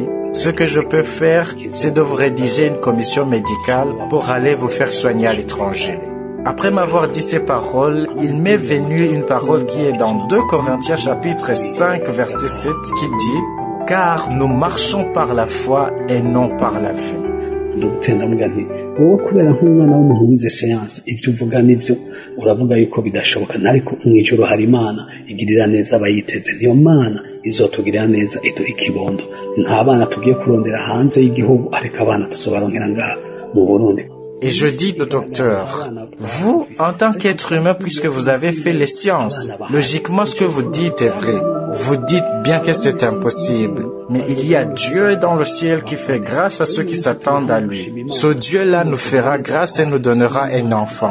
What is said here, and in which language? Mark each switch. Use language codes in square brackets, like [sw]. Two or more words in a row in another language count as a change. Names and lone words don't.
[fr] Ce que je peux faire, c'est de vous rédiger une commission médicale pour aller vous faire soigner à l'étranger. » Après m'avoir dit ces paroles, il m'est venu une parole qui est dans 2 Corinthiens chapitre 5 verset 7 qui dit « Car nous marchons par la foi et non par la vue. » [rn] wowe kubera nk'umwana w'umuntu wize siyansi ibyo uvuga nibyo uravuga yuko bidashoboka ariko mu ijoro hari Imana igirira neza abayiteze niyo Mana izotugirira neza iduha ikibondo nta bana tugiye kurondera hanze y'igihugu ariko abana tuzobaronkera ngaha mu Burundi. [fr] Et je dis au docteur, vous, en tant qu'être humain, puisque vous avez fait les sciences, logiquement ce que vous dites est vrai. Vous dites bien que c'est impossible. Mais il y a Dieu dans le ciel qui fait grâce à ceux qui s'attendent à lui. Ce Dieu-là nous fera grâce et nous donnera un enfant.